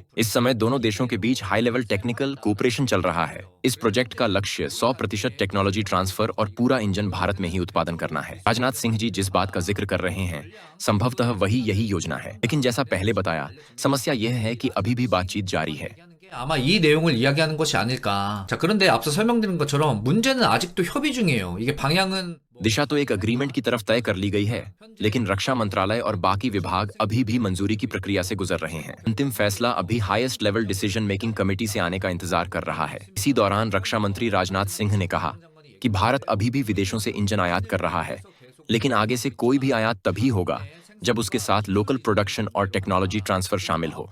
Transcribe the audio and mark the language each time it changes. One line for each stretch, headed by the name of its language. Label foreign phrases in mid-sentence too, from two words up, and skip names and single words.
Hindi: इस समय दोनों देशों के बीच
English: high level technical cooperation
Hindi: चल रहा है। इस प्रोजेक्ट का लक्ष्य 100%
English: technology transfer
Hindi: और पूरा इंजन भारत में ही उत्पादन करना है। राजनाथ सिंह जी जिस बात का जिक्र कर रहे हैं, संभवतः यही योजना है। लेकिन जैसा पहले बताया, समस्या यह है कि अभी भी बातचीत जारी है।
Korean: 아마 이 내용을 이야기하는 것이 아닐까. 자, 그런데 앞서 설명드린 것처럼 문제는 아직도 협의 중이에요. 이게 방향은
Hindi: दिशा तो एक अग्रीमेंट की तरफ तय कर ली गई है, लेकिन रक्षा मंत्रालय और बाकी विभाग अभी भी मंजूरी की प्रक्रिया से गुजर रहे हैं। अंतिम फैसला अभी
English: highest level decision making committee
Hindi: से आने का इंतजार कर रहा है। इसी दौरान रक्षा मंत्री राजनाथ सिंह ने कहा कि भारत अभी भी विदेशों से इंजन आयात कर रहा है, लेकिन आगे से कोई भी आयात तभी होगा जब उसके साथ
English: local production
Hindi: और
English: technology transfer
Hindi: शामिल हो।